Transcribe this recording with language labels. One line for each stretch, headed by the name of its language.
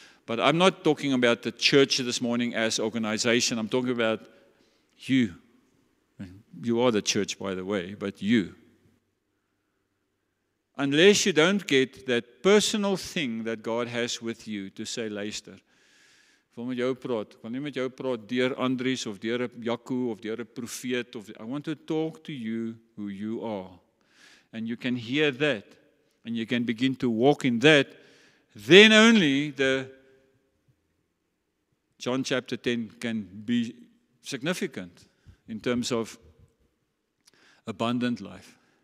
English: But I'm not talking about the church this morning as organization. I'm talking about you. You are the church, by the way, but you. Unless you don't get that personal thing that God has with you to say,
Afrikaans: luister, ek wil met jou praat. Ek wil nie met jou praat deur Andries of deur Jaco of deur 'n profeet.
English: I want to talk to you who you are. And you can hear that. And you can begin to walk in that. Then only the John chapter 10 can be significant in terms of abundant life.